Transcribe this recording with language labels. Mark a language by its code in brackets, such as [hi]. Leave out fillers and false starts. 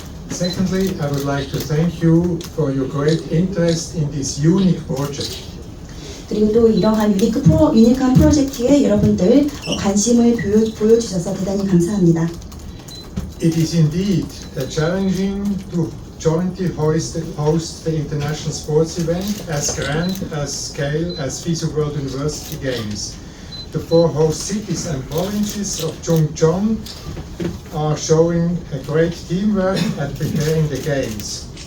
[en] Secondly, I would like to thank you for your great interest in this unique project. [ko] 그리고 또 이러한 유니크한 프로젝트에 여러분들 관심을 보여주셔서 대단히 감사합니다. [en] It is indeed challenging to jointly host the international sports event as grand as scale as FISU World University Games. The 4 host cities and provinces of Chungcheong are showing a great teamwork at preparing the games.